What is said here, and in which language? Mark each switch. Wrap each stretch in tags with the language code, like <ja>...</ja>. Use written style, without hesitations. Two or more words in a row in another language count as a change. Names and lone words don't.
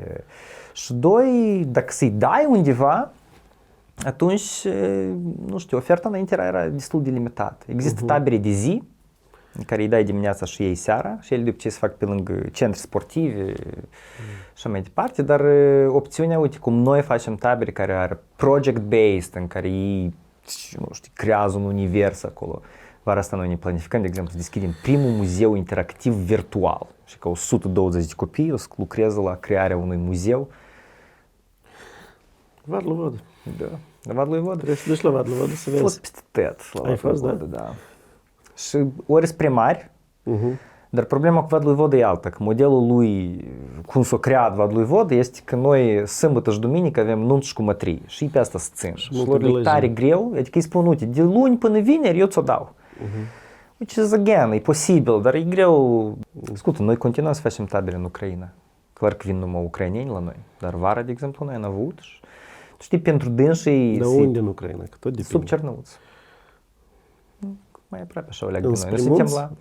<ro>Și doi, dacă să-i dai undeva, atunci, nu știu, oferta înainte era destul de limitată. Există tabere de zi, în care îi dai dimineața și ei seara și ele de obicei se fac pe lângă centri sportivi și mai departe, dar opțiunea, uite, cum noi facem tabere care are project-based, în care ei, nu știu, creează un univers acolo. Vara asta noi ne planificăm, de exemplu, să deschidem primul muzeu interactiv virtual și că 120 de copii o să lucreze la crearea unui muzeu. Vadlu Vodă. Da, la Vadlu Vodă. Trebuie să duci la Vadlu Vodă să vezi. Fost peste tot la Vadlu Vodă, da. Și ori spre mari, dar problema cu Vadlu Vodă e alta, că modelul lui, cum s-a creat Vadlu Vodă, este că noi sâmbătă și duminică avem nunți cu mătrii și pe asta se țin. Și lor e tare greu, adică îi spun, uite, de luni până vineri eu ți-o dau.</ro> <en>Which is again,</en> <ro>e posibil, dar e greu. Ascultă, noi continuăm să facem tabere în Ucraina. Clar că vin numai ucraineni la noi, dar vara, de exemplu, noi am avut și știi, pentru dânsii Dar unde în Ucraina? Că tot sub depinde. Cernăuț. Mai aproape așa o leagă de noi. Înspre Noi suntem munți?</ro>